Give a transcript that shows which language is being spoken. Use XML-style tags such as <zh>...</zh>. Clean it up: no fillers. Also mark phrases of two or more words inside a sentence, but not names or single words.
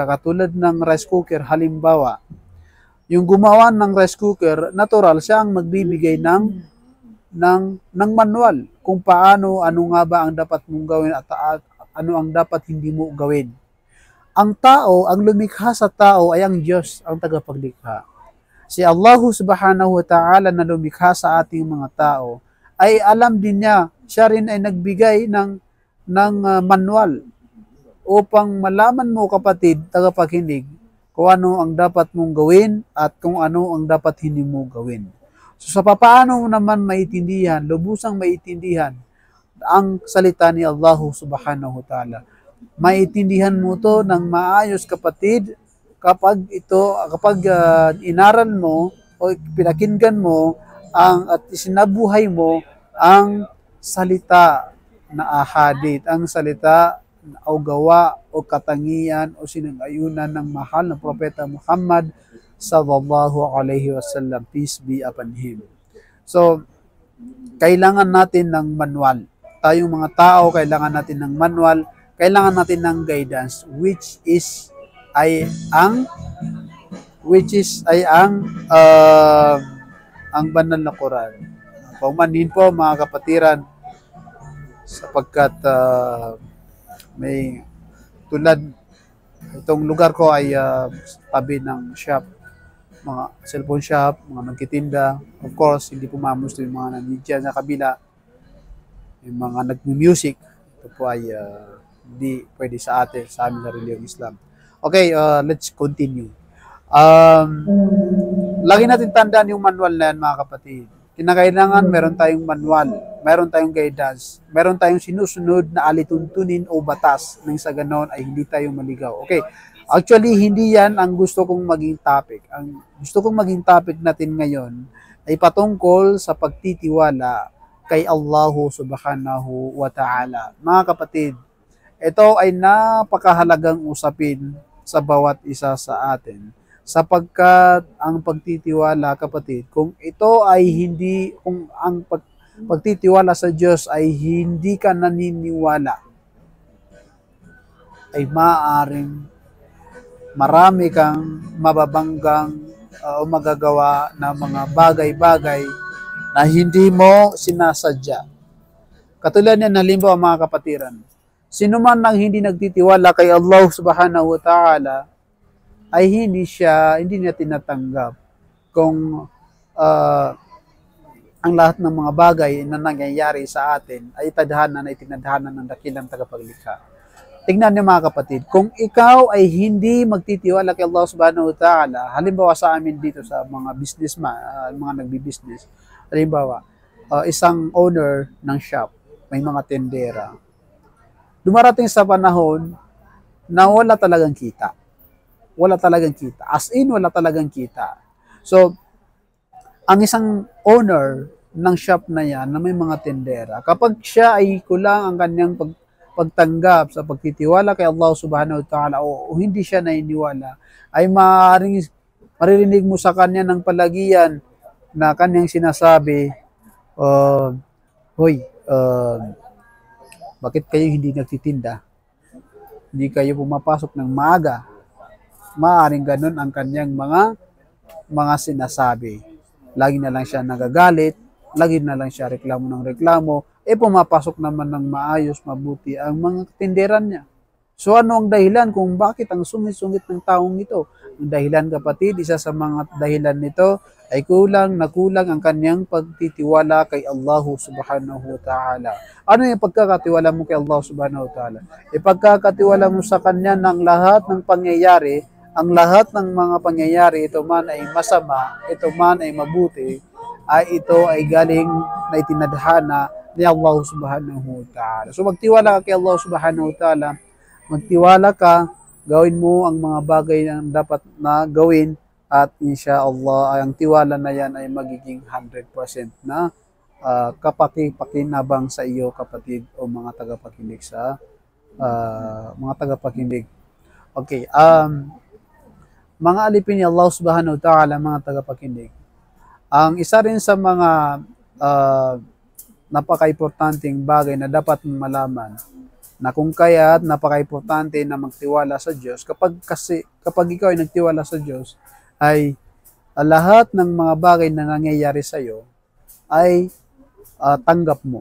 <tl>Katulad ng</tl> <en>rice cooker,</en> <tl>halimbawa, yung gumawa ng</tl> <en>rice cooker,</en> <tl>natural siya ang magbibigay ng manual kung paano, ano nga ba ang dapat mong gawin at ano ang dapat hindi mo gawin. Ang tao, ang lumikha sa tao ay ang Diyos, ang tagapaglikha. Si</tl> <ar>الله سبحانه وتعالى</ar> <tl>na lumikha sa ating mga tao, ay alam din niya, siya rin ay nagbigay ng manual upang malaman mo kapatid, tagapakinig, kung ano ang dapat mong gawin at kung ano ang dapat hindi mo gawin. So sa papaano naman maitindihan, lubusang maitindihan ang salita ni</tl> <ar>الله سبحانه وتعالى.</ar> <tl>Maitindihan mo to ng maayos kapatid kapag inaral mo o pinakinggan mo at isinabuhay mo ang salita na ahadith, ang salita o gawa o katangian o sinang-ayunan ng mahal na Propeta Muhammad</tl> <ar>صلى الله عليه وسلم,</ar> <en>peace be upon him.</en> <tl>So, kailangan natin ng manual. Tayong mga tao, kailangan natin ng manual kailangan natin ng guidance ang banal na Quran. Paumanhin po mga kapatiran, sapagkat may tulad itong lugar ko ay tabi ng shop, mga cellphone shop, mga nagtitinda.</tl> <en>Of course,</en> <tl>hindi po mamusto yung mga nandiyan sa kabila, yung mga nag-music. Ito po ay hindi pwede sa atin, sa amin na reliyong Islam.</tl> <en>Okay, let's continue.</en> <tl>Lagi natin tandaan yung manual na yan, mga kapatid. Kinakailangan meron tayong manual, meron tayong guidance, meron tayong sinusunod na alituntunin o batas nang sa ganon ay hindi tayo maligaw.</tl> <en>Okay, actually</en> <tl>hindi yan ang gusto kong maging topic. Ang gusto kong maging topic natin ngayon ay patungkol sa pagtitiwala kay</tl> <ar>الله سبحانه وتعالى.</ar> <tl>Mga kapatid, ito ay napakahalagang usapin sa bawat isa sa atin. Sapagkat ang pagtitiwala, kapatid, kung ang pagtitiwala sa Diyos ay hindi ka naniniwala, ay maaaring marami kang mababanggang o magagawa na mga bagay-bagay na hindi mo sinasadya. Katulad yan, halimbawa mga kapatiran, sino man ang hindi nagtitiwala kay</tl> <ar>الله سبحانه وتعالى,</ar> <tl>ay hindi niya tinatanggap kung ang lahat ng mga bagay na nangyayari sa atin ay itinadhana ng dakilang tagapaglikha. Tingnan niyo mga kapatid, kung ikaw ay hindi magtitiwala kay</tl> <ar>الله سبحانه وتعالى,</ar> <tl>halimbawa sa amin dito sa mga businessman, mga nagbi-business, halimbawa, isang owner ng shop, may mga tendera, dumarating sa panahon na wala talagang kita. Wala talagang kita.</tl> <en>As in,</en> <tl>wala talagang kita. So, ang isang owner ng shop na yan, na may mga tendera, kapag siya ay kulang ang kanyang pagtanggap sa pagtitiwala kay</tl> <ar>الله سبحانه وتعالى</ar> <tl>o hindi siya naniniwala, ay maririnig mo sa kanya ng palagian na kanyang sinasabi, hoy, bakit kayo hindi nagtitinda? Hindi kayo pumapasok ng maaga. Maaaring ganun ang kanyang mga sinasabi. Lagi na lang siya nagagalit, lagi na lang siya reklamo ng reklamo, pumapasok naman ng maayos, mabuti ang mga tinderan niya. So ano ang dahilan kung bakit ang sungit-sungit ng taong ito? Ang dahilan, kapatid, isa sa mga dahilan nito ay kulang ang kanyang pagtitiwala kay</tl> <ar>الله سبحانه وتعالى.</ar> <tl>Ano yung pagkakatiwala mo kay</tl> <ar>الله سبحانه وتعالى?</ar> <tl>Ipagkakatiwala mo sa kanya ng lahat ng pangyayari, ang lahat ng mga pangyayari, ito man ay masama, ito man ay mabuti, ay ito ay galing na itinadhana ni</tl> <ar>الله سبحانه وتعالى.</ar> <tl>So magtiwala ka kay</tl> <ar>الله سبحانه وتعالى,</ar> <tl>magtiwala ka, gawin mo ang mga bagay na dapat na gawin, at</tl> <ar>إن شاء الله,</ar> <tl>ang tiwala na yan ay magiging 100% na pakinabang sa iyo, kapatid, o mga tagapakinig Okay, mga alipin ni</tl> <ar>الله سبحانه وتعالى,</ar> <tl>mga tagapakinig, ang isa rin sa mga napaka-importanting bagay na dapat malaman, na kung kaya't napaka-importante na magtiwala sa Diyos, kapag ikaw ay nagtiwala sa Diyos, ay lahat ng mga bagay na nangyayari sa iyo ay tanggap mo.</tl>